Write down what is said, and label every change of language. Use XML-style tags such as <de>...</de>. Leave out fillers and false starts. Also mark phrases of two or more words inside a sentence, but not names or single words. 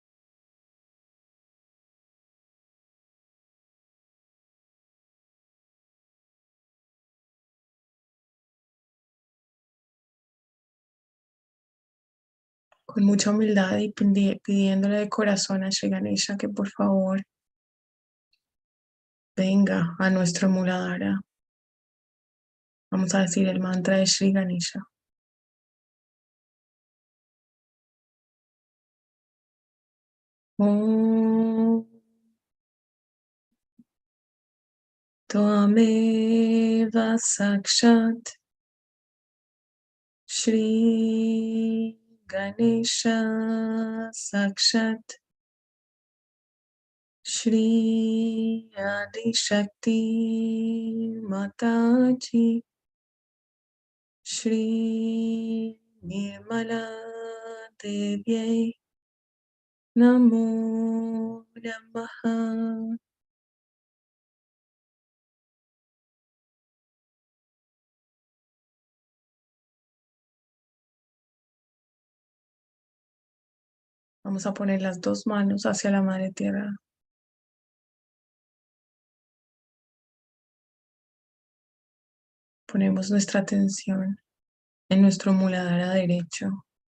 <es>Con mucha humildad y pidiéndole de corazón a Shri Ganesha que por favor venga a nuestro Muladhara. Vamos a decir el mantra de Shri Ganesha.</es> <sa>ॐ त्वमेव साक्षात् श्री गणेश साक्षात् श्री आदि शक्ति माताजी श्री निर्मला देव्यै नमो नमः.</sa> <es>Vamos a poner las dos manos hacia la Madre Tierra. Ponemos nuestra atención en nuestro muladhara derecho.</es>